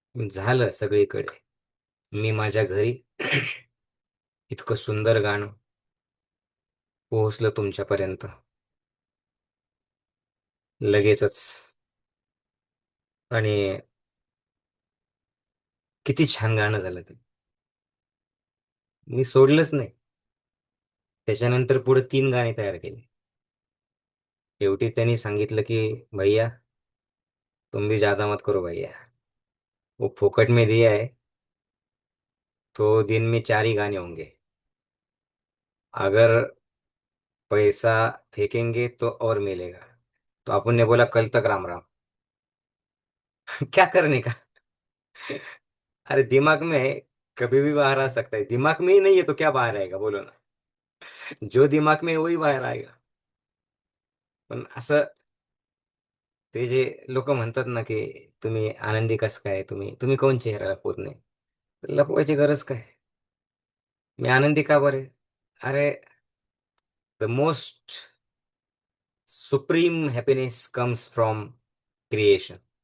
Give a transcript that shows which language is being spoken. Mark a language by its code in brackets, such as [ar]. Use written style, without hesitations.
[mr] झालं सगळीकडे. मी माझ्या घरी इतकं सुंदर गाणं पोहोचलं तुमच्यापर्यंत लगेचच. आणि किती छान गाणं झालं ते. मी सोडलंच नाही. त्याच्यानंतर पुढे 3 गाणी तयार केली. [hi] शेवटी त्यांनी सांगितलं की भैया, तुम भी ज्यादा मत करो भैया, वो फोकट में दिया है, तो दिन में 4 ही गाने होंगे. अगर पैसा फेंकेंगे तो और मिलेगा. तो अपन ने बोला कल तक राम राम. क्या करने का. अरे दिमाग में है, कभी भी बाहर आ सकता है. दिमाग में ही नहीं है तो क्या बाहर आएगा, बोलो ना. जो दिमाग में है वही बाहेर आएगा. [mr] पण असं, ते जे लोक म्हणतात ना की तुम्ही आनंदी कसं काय, तुम्ही तुम्ही कोण चेहरा लपवत नाही, तर लपवायची गरज काय. मी आनंदी का बरे. [en] अरे, the most supreme happiness comes from creation.